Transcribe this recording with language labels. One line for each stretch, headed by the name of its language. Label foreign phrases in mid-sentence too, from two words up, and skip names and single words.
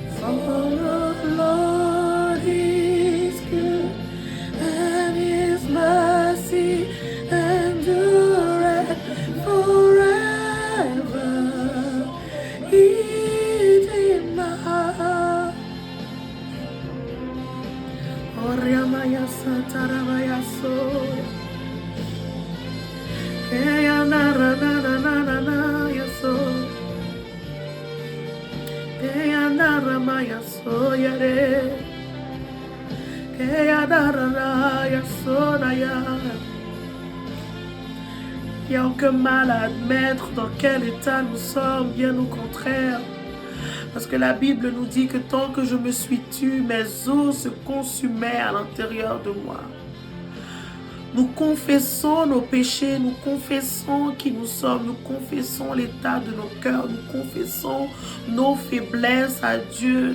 English: Lord is good, and His mercy endureth forever. Idima. Oriamaya Satarabaya Soya. Keya na na na na na na na yaso. Keya na ramaya soya re. Keya na na na yaso na ya.
French: Il n'y a aucun mal à admettre dans quel état nous sommes, bien au contraire. Parce que la Bible nous dit que tant que je me suis tue, mes os se consumaient à l'intérieur de moi. Nous confessons nos péchés, nous confessons qui nous sommes, nous confessons l'état de nos cœurs, nous confessons nos faiblesses à Dieu.